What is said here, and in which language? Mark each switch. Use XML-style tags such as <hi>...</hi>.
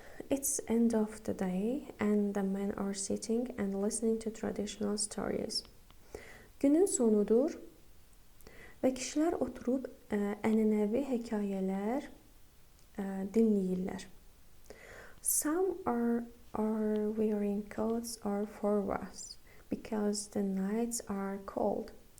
<en>It's end of the day and the men are sitting and listening to traditional stories.</en> <az>Günün sonudur və kişilər oturub ənənəvi hekayələr dinləyirlər.</az> <en>Some are wearing coats or forwas because the nights are cold.</en>